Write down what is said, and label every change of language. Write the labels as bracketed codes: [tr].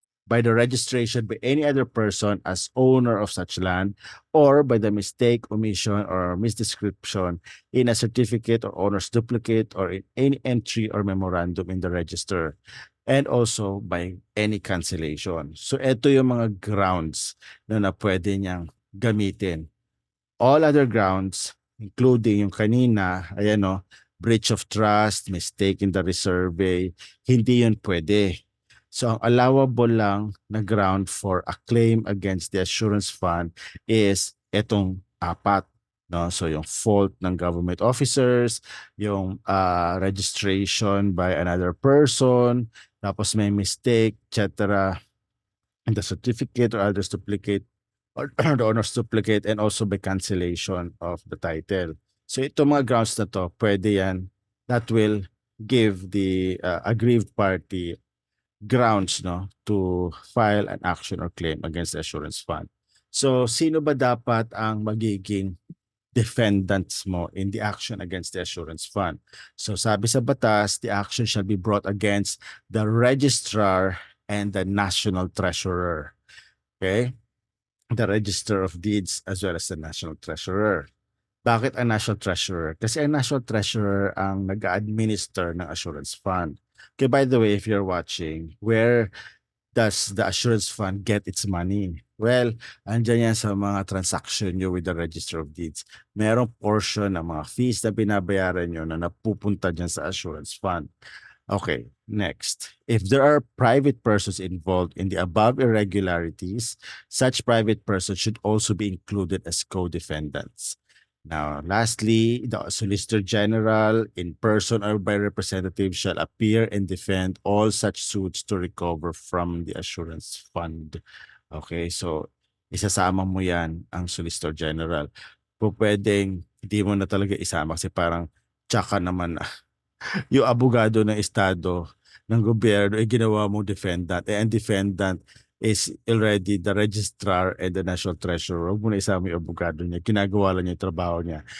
[en] by the registration by any other person as owner of such land, or by the mistake, omission, or misdescription in a certificate or owner's duplicate or in any entry or memorandum in the register, and also by any cancellation. [tl] So ito yung mga grounds na pwede niyang gamitin. All other grounds, including yung kanina, ayan o, [en] breach of trust, mistake in the resurvey, [tl] hindi yun pwede. [en] So, [tl] ang allowable lang na [en] ground for a claim against the assurance fund is etong apat. No? So, yung fault ng government officers, yung registration by another person, [tl] tapos may [en] mistake, etc. in the certificate or others duplicate or the owner's duplicate, and also by cancellation of the title. [tl] So, itong mga grounds na to, pwede yan. [en] That will give the aggrieved party grounds to file an action or claim against the assurance fund. [tl] So, sino ba dapat ang magiging defendants mo [en] in the action against the assurance fund? So, [tl] sabi sa batas, [en] the action shall be brought against the registrar and the national treasurer. Okay? The register of deeds as well as the national treasurer. [tl] Bakit ang national treasurer? Kasi ang national treasurer ang nag-administer ng assurance fund. [en] Okay, by the way, if you're watching, where does the assurance fund get its money? [tl] Well, andyan yan sa mga transaction nyo with the Register of Deeds. Merong portion ng mga fees na binabayaran nyo na napupunta dyan sa assurance fund. [en] Okay, next. If there are private persons involved in the above irregularities, such private persons should also be included as co-defendants. Now, lastly, the Solicitor General, in person or by representative, shall appear and defend all such suits to recover from the assurance fund. [tl] Okay, so isasama mo yan ang Solicitor General. Pwedeng hindi mo na talaga isama kasi parang tsaka naman yung abogado ng estado, ng gobyerno, ginawa mong defendant. [en] And defendant is already the registrar and the national treasurer. [tl] Huwag mo na isama yung abogado niya. Ginagawa lang niya yung trabaho niya.